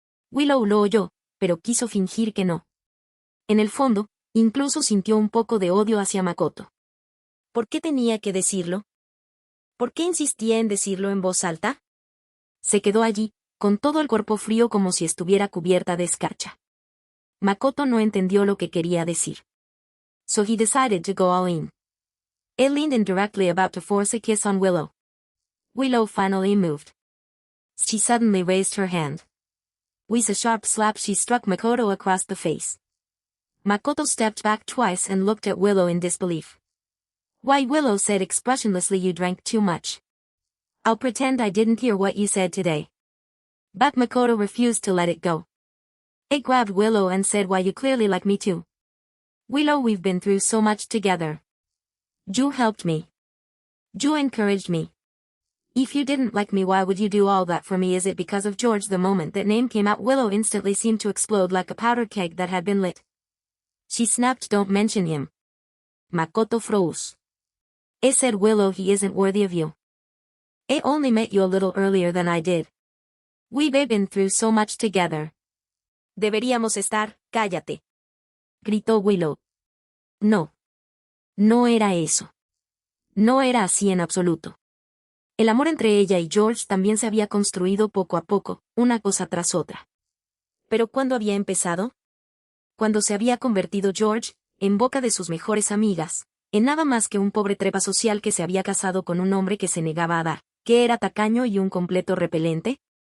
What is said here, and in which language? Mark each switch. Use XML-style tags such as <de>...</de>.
<es>Willow lo oyó, pero quiso fingir que no. En el fondo, incluso sintió un poco de odio hacia Makoto. ¿Por qué tenía que decirlo? ¿Por qué insistía en decirlo en voz alta? Se quedó allí, con todo el cuerpo frío como si estuviera cubierta de escarcha. Makoto no entendió lo que quería decir.</es> <en>So he decided to go all in. It leaned in directly about to force a kiss on Willow. Willow finally moved. She suddenly raised her hand. With a sharp slap she struck Makoto across the face. Makoto stepped back twice and looked at Willow in disbelief. "Why?" Willow said expressionlessly, "You drank too much." "I'll pretend I didn't hear what you said today." But Makoto refused to let it go. It grabbed Willow and said, "Why, you clearly like me too. Willow, we've been through so much together. You helped me. You encouraged me. If you didn't like me, why would you do all that for me? Is it because of George?" The moment that name came out, Willow instantly seemed to explode like a powder keg that had been lit. She snapped, "Don't mention him." Makoto froze. "I said, Willow, he isn't worthy of you. I only met you a little earlier than I did. We've been through so much together."</en> <es>"Deberíamos estar, cállate", gritó Willow. No. No era eso. No era así en absoluto. El amor entre ella y George también se había construido poco a poco, una cosa tras otra. ¿Pero cuándo había empezado? Cuando se había convertido George, en boca de sus mejores amigas, en nada más que un pobre trepa social que se había casado con un hombre que se negaba a dar, que era tacaño y un completo repelente.</es>